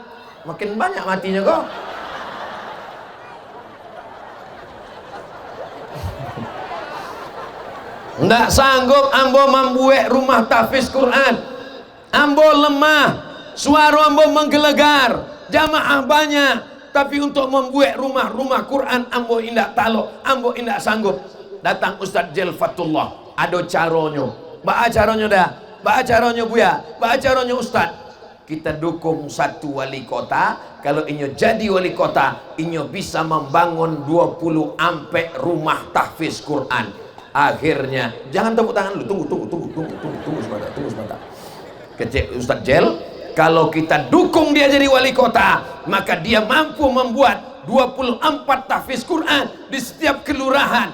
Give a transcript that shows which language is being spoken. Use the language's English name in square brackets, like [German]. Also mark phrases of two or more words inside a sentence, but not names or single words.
[Minangkabau] Makin banyak matinya kok. Ndak sanggup ambo membuat rumah tahfiz Quran. Ambo lemah, suara ambo menggelegar, jamaah banyak, tapi untuk membuat rumah Quran ambo indak talok, ambo indak sanggup. Datang Ustadz Jelfatullah, ada caronyo, ba caronyo dah, ba caronyo buya, ba caronyo Ustadz. [Indonesian] Kita dukung satu wali kota. Kalau inyo jadi wali kota, inyo bisa membangun 20 ampe rumah tahfiz Quran. Akhirnya, jangan tepuk tangan dulu, tunggu sebentar. Kecil Ustadz Jel, kalau kita dukung dia jadi wali kota, maka dia mampu membuat 24 tahfiz Quran di setiap kelurahan.